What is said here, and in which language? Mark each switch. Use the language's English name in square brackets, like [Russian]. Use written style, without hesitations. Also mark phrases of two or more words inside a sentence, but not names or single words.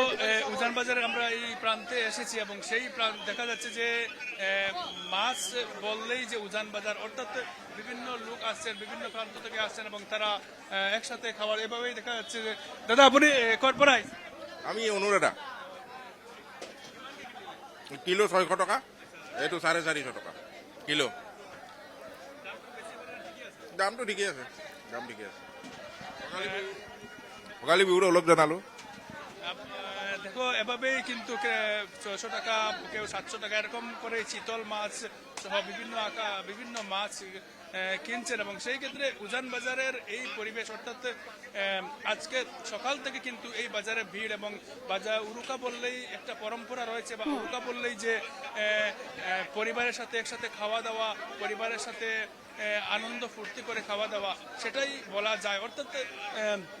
[Bangla] উজান বাজারে আমরা এই প্রান্তে এসেছি, এবং সেই দেখা যাচ্ছে যে মাছ বললেই যে উজান বাজার, অর্থাৎ বিভিন্ন লোক আসছেন, বিভিন্ন প্রান্ত থেকে আসছেন, এবং তারা একসাথে খাবার এভাবেই দেখা যাচ্ছে। যে দাদা, আপনি কটপড়াই? আমি অনুরাধা, কিলো 600 টাকা, [Assamese] এইটো 450 টাকা কিলো। দামটো ঠিকেই আছে, দাম ঠিকে আছে। ভোগালী বিহুৰ অলপ জনালো। [Bangla] দেখো এভাবেই কিন্তু 600 টাকা, কেউ 700 টাকা এরকম করে চিতল মাছ সহ বিভিন্ন মাছ কিনছেন, এবং সেই ক্ষেত্রে উজান বাজারের এই পরিবেশ, অর্থাৎ আজকে সকাল থেকে কিন্তু এই বাজারে ভিড়, এবং বাজার উরুকা বললেই একটা পরম্পরা রয়েছে, বা উরুকা বললেই যে পরিবারের সাথে একসাথে খাওয়া দাওয়া, পরিবারের সাথে আনন্দ ফুর্তি করে খাওয়া দাওয়া, সেটাই বলা যায়।